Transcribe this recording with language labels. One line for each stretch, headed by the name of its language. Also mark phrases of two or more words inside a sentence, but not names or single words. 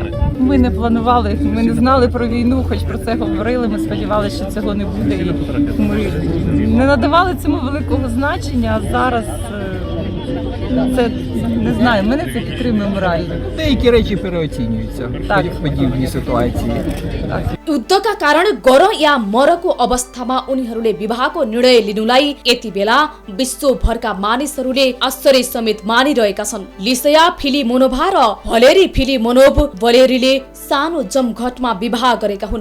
Ukrainian: Ми не планували, ми не знали про війну, хоч про це говорили, ми сподівалися, що цього не буде. І ми не надавали цьому великого значення, а зараз Це не знаю, ми це підтримуємо морально. Деякі речі переоцінюються Так. в подібній ситуації.
Nepali: युद्धका कारण गर या मरको अवस्थामा उनीहरूले विवाहको निर्णय लिनुलाई यति बेला विश्वभरका मानिसहरूले आश्चर्य समेत मानिरहेका छन्। लिसया फिलिमोनोभा र भलेरी फिलिमोनोभ वलेरीले सानो जमघटमा विवाह गरेका हुन्।